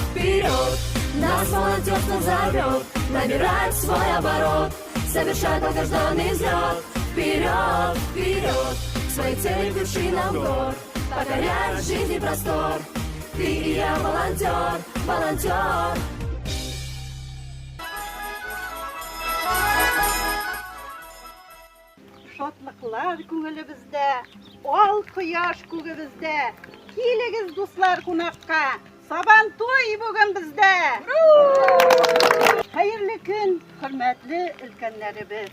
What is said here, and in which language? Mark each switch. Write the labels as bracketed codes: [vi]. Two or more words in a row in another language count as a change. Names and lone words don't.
[ru] Вперед, нас волонтерство зовет, набирать свой оборот, совершать долгожданный взлет. Вперед, вперед, к своей цели к вершинам гор, покоряй жизни простор. Ты и я волонтер, волонтер. [tt] Şatlыкlar күңелебездә, ал кояш күгебездә. Килегез дуслар кунакка, Сабантуй бүген бездә. Хәерле көн, хөрмәтле өлкәннәребез.